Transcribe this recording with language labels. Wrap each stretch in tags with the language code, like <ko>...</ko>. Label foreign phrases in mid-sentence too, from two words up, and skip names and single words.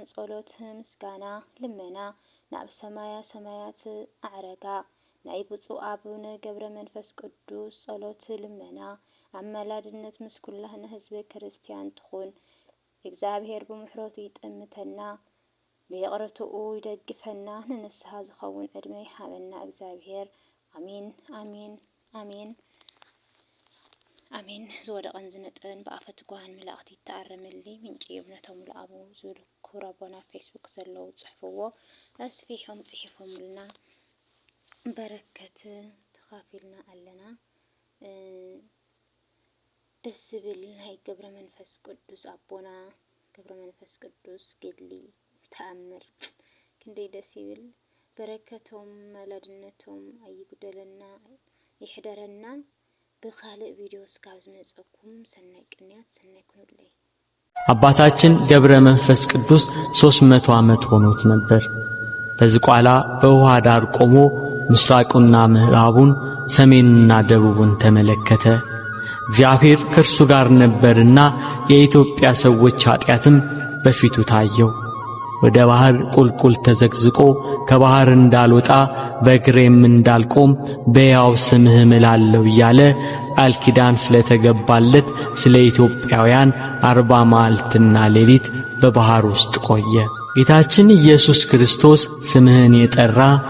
<ti>ጸሎት ምስጋና ልመና ናብ ሰማያት ኣዕረጋ። ናይ ብፁዕ ኣቡነ ገብረ መንፈስ ቅዱስ ጸሎት ልመና ኣመላድነት ምስ ኩላህና ህዝበ ክርስቲያን ትኹን። እግዚአብሔር ብምሕረቱ ይጠምተና ብይቕርትኡ ይደግፈና። ንንስሐ ዝኸውን ዕድመ ይሃበና እግዚአብሔር። አሜን አሜን አሜን አሜን። ዝወደቐን ዝነጥን ብኣፈት ጓሃን መላእኽቲ ይተኣረመሊ ምንጪ እምነቶም ለኣቡ ዝብል ክብረ ኣቦና ፌስቡክ ዘለው ጽሕፍዎ ኣስፊሖም ጽሒፎምልና በረከት ተኻፊልና ኣለና። ደስ ዝብል ናይ ገብረ መንፈስ ቅዱስ ኣቦና ገብረ መንፈስ ቅዱስ ገድሊ ተኣምር ክንደይ ደስ ይብል። በረከቶም መላድነቶም ኣይጉደለና ይሕደረና። በኻልእ ቪዲዮ እስካብ ዝመጸኩም ሰናይ ቅንያት ሰናይ ኩኑለይ።</ti> <am>አባታችን ገብረ መንፈስ ቅዱስ 300 ዓመት ሆኖት ነበር። በዝቋላ በውሃ ዳር ቆሞ ምስራቁና ምዕራቡን ሰሜንና ደቡቡን ተመለከተ። እግዚአብሔር ከእርሱ ጋር ነበርና የኢትዮጵያ ሰዎች ኃጢአትም በፊቱ ታየው። ወደ ባህር ቁልቁል ተዘግዝቆ ከባህር እንዳልወጣ በእግሬም እንዳልቆም በያው ስምህ እምላለሁ እያለ ቃል ኪዳን ስለተገባለት ስለ ኢትዮጵያውያን 40 መዓልትና ሌሊት በባህር ውስጥ ቆየ። ጌታችን ኢየሱስ ክርስቶስ ስምህን የጠራ</am>